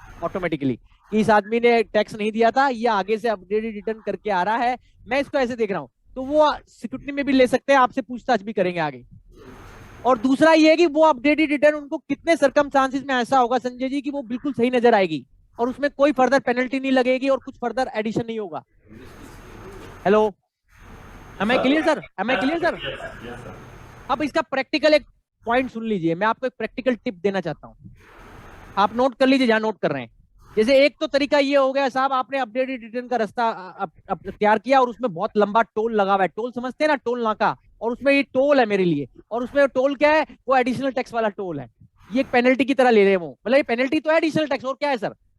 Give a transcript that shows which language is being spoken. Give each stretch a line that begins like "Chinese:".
Hindi: Automatically कि इस आदमी ने टैक्स नहीं दिया था, ये आगे से अपडेटेड रिटर्न करके आ रहा है, मैं इसको ऐसे देख रहा हूँ, तो वो सिक्योरिटी में भी ले सकते हैं, आपसे पूछताछ भी करेंगे आगे। और दूसरा ये है कि वो अपडेटेड रिटर्न उनको कितने सर्कमस्टांसेस में ऐसा होगा संजय जी कि वो बिल्कुल सही नजर आएगी और उसमें कोई फर्दर पेनल्टी नहीं लगेगी और कुछ फर्दर एडिशन नहीं होगा।
English: Hello, am I clear sir? am I clear sir? Yes, sir.
Hindi: अब इसका प्रैक्टिकल एक पॉइंट सुन लीजिए, मैं आपको एक प्रैक्टिकल टिप देना चाहता हूं, आप नोट कर लीजिए जहां नोट कर रहे हैं। जैसे एक तो तरीका ये हो गया साहब, आपने अपडेटेड रिटर्न का रास्ता तैयार किया और उसमें बहुत लंबा टोल लगा हुआ है, टोल समझते हैं ना, टोल नाका, और उसमें ये टोल है मेरे लिए, और उसमें टोल क्या है, वो एडिशनल टैक्स वाला टोल है, ये एक पेनल्टी की तरह ले रहे हैं वो, मतलब ये पेनल्टी तो है एडिशनल टैक्स, और क्या है सर।